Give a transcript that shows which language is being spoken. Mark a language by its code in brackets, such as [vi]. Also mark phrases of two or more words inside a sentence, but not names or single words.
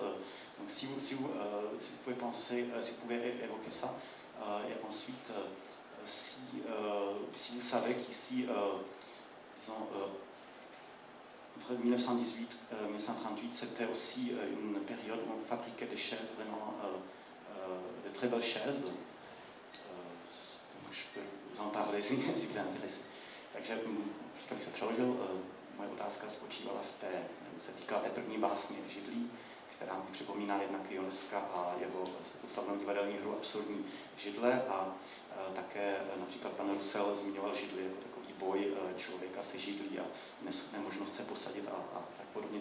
[fr] Donc si vous pouvez penser, si vous pouvez évoquer ça, et ensuite, si vous savez qu'ici, disons, entre 1918 et 1938, c'était aussi une période où on fabriquait des chaises, vraiment de très belles chaises. Donc je peux vous en parler si vous êtes intéressé. [cs] Takže bych se přeložil, moje otázka spočívala v té, nebo se týká té první básně Židlí, která mi připomíná jednak Ionesca a jeho slavnou divadelní hru Absurdní židle a také například pan Roussel zmiňoval židli jako takový boj člověka se židlí a nemožnost se posadit a tak podobně.